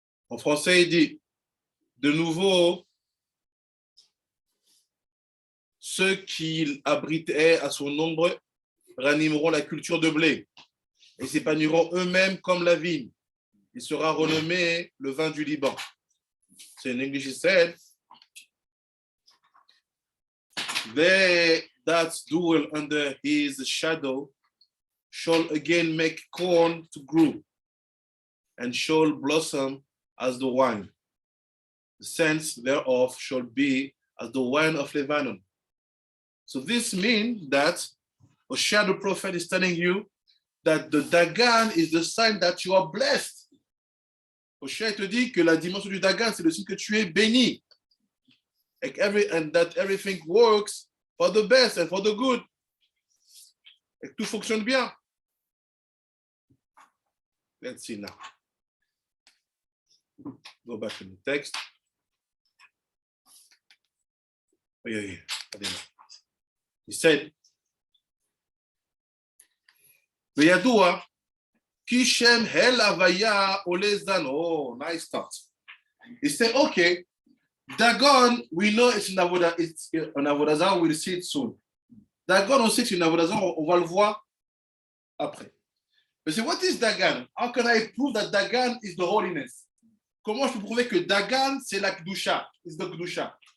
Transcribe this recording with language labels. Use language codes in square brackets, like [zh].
[fr] En français, il dit, de nouveau, ceux qui abritaient à son ombre ranimeront la culture de blé et s'épanouiront eux-mêmes comme la vigne. Il sera renommé le vin du Liban. [en] So in English, he said, they that dwell under his shadow shall again make corn to grow and shall blossom as the wine. The scents thereof shall be as the wine of Lebanon. So this means that Hosea the prophet is telling you that the Dagan is the sign that you are blessed. [fr] Oshéa te dit que la dimension du Dagan, c'est le signe que tu es béni. [en] And that everything works for the best and for the good. [fr] Et que tout fonctionne bien. [en] Let's see now. Go back to the text. Oh, yeah. He said, [he] V'yadua, ki shem hel havaya olezan. [en] Oh, nice start. He said, okay, Dagon, we know it's in Avodah Zarah, we'll see it soon. [fr] Dagon, on sait que c'est une Avodah Zarah, on va le voir après. [en] But so what is Dagan? How can I prove that Dagan is the holiness? [fr] Comment je peux prouver que Dagan, c'est la Kedusha, [en] is the Kedusha?